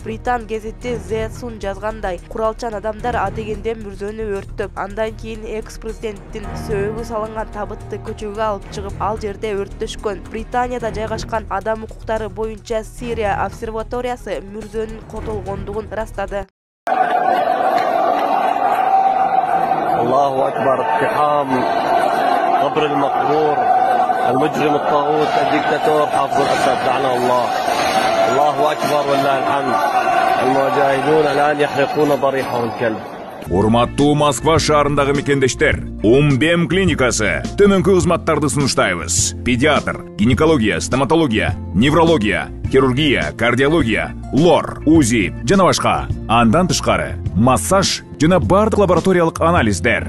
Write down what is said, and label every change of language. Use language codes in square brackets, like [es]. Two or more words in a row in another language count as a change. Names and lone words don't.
[ky] Британ гезити The Sun жазгандай, куралчан адамдар адегенде мүрзөнү өрттөп, андан кийин экс-президенттин сөөгү салынган табытты көчөгө алып чыгып, ал жерде өрттөшкөн. Британияда жайгашкан адам укуктары боюнча Сирия обсерваториясы мүрзөнүн котолгондугун ырастады. [ar] الله أكبر، اقتحام قبر المقبور المجرم الطاغوت الدكتاتور حافظ الأسد لعنه الله. الله أكبر والله الحمد. المجاهدون الآن يحرقون ضريحهم الكلب. [ky] Урматтуу Москва шаарындагы мекендештер, Умбем клиникасы төмөнкү кызматтарды сунуштайбыз. Педиатр, гинекология, стоматология, неврология, хирургия, кардиология, лор, УЗИ жана башка. Андан тышкары массаж жана бардык лабораториялык анализдер.